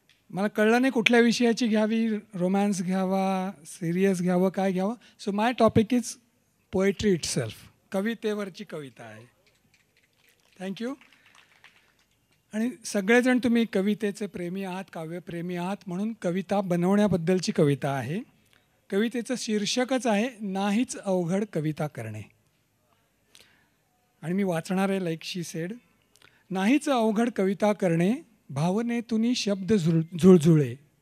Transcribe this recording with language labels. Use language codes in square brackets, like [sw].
[mr] मला कळलं नाही कुठल्या विषयाची घ्यावी, रोमॅन्स घ्यावा, सिरियस घ्यावं, काय घ्यावं. [en] So my topic is poetry itself. [mr] कवितेवरची कविता आहे. थँक्यू. आणि सगळेजण तुम्ही कवितेचे प्रेमी आहात, काव्यप्रेमी आहात, म्हणून कविता बनवण्याबद्दलची कविता आहे. कवितेचं शीर्षकच आहे नाहीच अवघड कविता करणे. आणि मी वाचणार आहे [en] Like she said. [mr] नाहीच अवघड कविता करणे, भावनेतून शब्द झुळझुळे.